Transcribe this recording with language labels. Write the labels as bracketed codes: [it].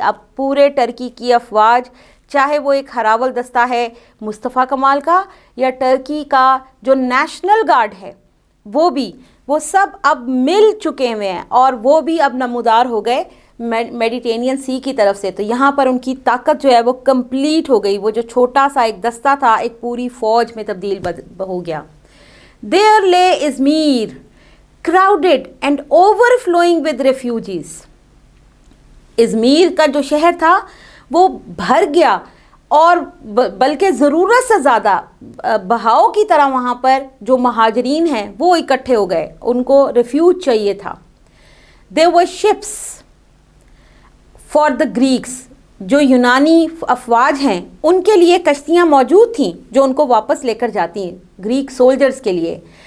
[ur] اب پورے ٹرکی کی افواج، چاہے وہ ایک ہراول دستہ ہے مصطفیٰ کمال کا یا ٹرکی کا جو نیشنل گارڈ ہے وہ سب اب مل چکے ہوئے ہیں اور وہ بھی اب نمودار ہو گئے میڈیٹرینین سی کی طرف سے. تو یہاں پر ان کی طاقت جو ہے وہ کمپلیٹ ہو گئی. وہ جو چھوٹا سا ایک دستہ تھا ایک پوری فوج میں تبدیل ہو گیا. [en] There lay Izmir crowded and overflowing with refugees. [ur] Izmir کا جو شہر تھا وہ بھر گیا اور بلکہ ضرورت سے زیادہ بہاؤ کی طرح وہاں پر جو مہاجرین ہیں وہ اکٹھے ہو گئے، ان کو ریفیوج چاہیے تھا. [en] There were ships for the Greeks. [ur] جو یونانی افواج ہیں ان کے لیے کشتیاں موجود تھیں جو ان کو واپس لے کر جاتی ہیں گریک سولجرز کے لیے.